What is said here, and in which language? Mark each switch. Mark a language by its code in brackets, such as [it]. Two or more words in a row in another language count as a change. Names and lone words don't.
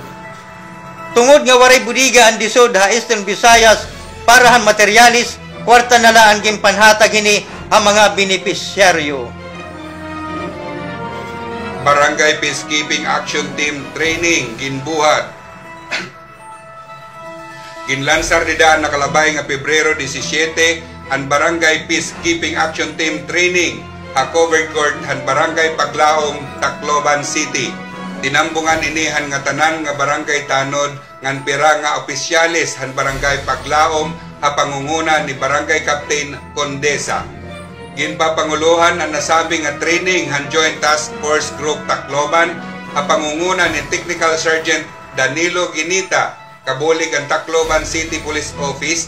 [war] Tungod nga waray budiga ang DSUD ha Eastern Visayas parahan materialis, kwarta na lang ang gimpanhatag hini ang mga benepisyaryo. Barangay Peacekeeping Action Team Training ginbuhat. Ginlansar nida nakalabay nga Pebrero 17 ang Barangay Peacekeeping Action Team Training ha covered court han Barangay Paglaom, Tacloban City. Tinambungan inihan nga tanan nga barangay tanod ngan pira nga opisyalis han Barangay Paglaom ha pangunguna ni Barangay Captain Condesa. Ginpapanguluhan ang nasabi nga training han Joint Task Force Group Tacloban ha pangunguna ni Technical Sergeant Danilo Ginita, kabulig ang Tacloban City Police Office.